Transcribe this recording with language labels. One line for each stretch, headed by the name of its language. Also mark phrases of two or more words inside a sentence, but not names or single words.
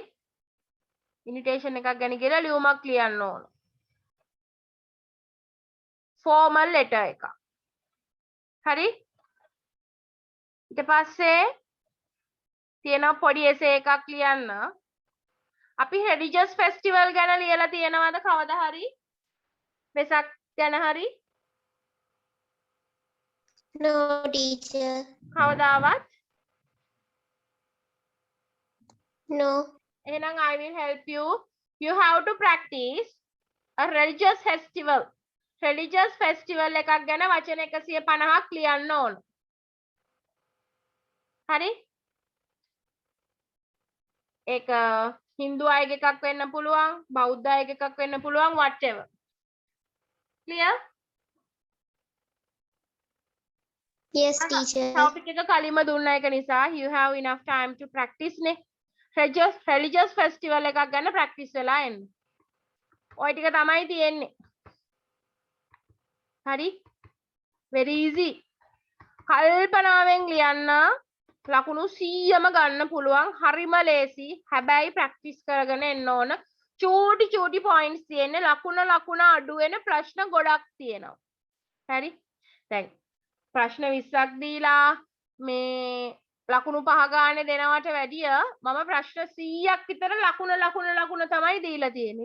Sinhala: ඉන්විටේෂන් එකක් ගැන කියලා ලියුමක් ලියන්න ඕන.
English: formal letter එකක්.
Sinhala: හරි? ඊට පස්සේ තියෙනවා පොඩි එසේ එකක් ලියන්න. අපි
English: religious festival
Sinhala: ගැන ලියලා තියෙනවද කවදා හරි? වෙසක් ගැන හරි?
English: no teacher
Sinhala: කවදාවත්?
English: no එහෙනම් I will help you. You have to practice a religious festival. religious festival
Sinhala: එකක් ගැන වචන 150ක් ලියන්න ඕන. හරි? ඒක හින්දු අයගේ එකක් වෙන්න පුළුවන්, බෞද්ධ අයගේ එකක් වෙන්න පුළුවන් whatever.
English: Clear? yes teacher topic
Sinhala: එක කලින්ම දුන්න එක නිසා
English: you have enough time to practice නේ. religious festival
Sinhala: එකක් ගැන practice වෙලා එන්න. ඔය ටික තමයි තියෙන්නේ. හරි?
English: very easy.
Sinhala: කල්පනාවෙන් ලියන්න ලකුණු 100ම ගන්න පුළුවන්. හරිම ලේසි. හැබැයි ප්‍රැක්ටිස් කරගෙන එන්න ඕන. චූටි පොයින්ට්ස් තියෙන්නේ. ලකුණ අඩු වෙන ප්‍රශ්න ගොඩක් තියෙනවා. හරි? දැන් ප්‍රශ්න 20ක් දීලා මේ ලකුණු 5 ගානේ දෙනවට වැඩිය මම ප්‍රශ්න 100ක් විතර ලකුණ තමයි දීලා තියෙන්නේ.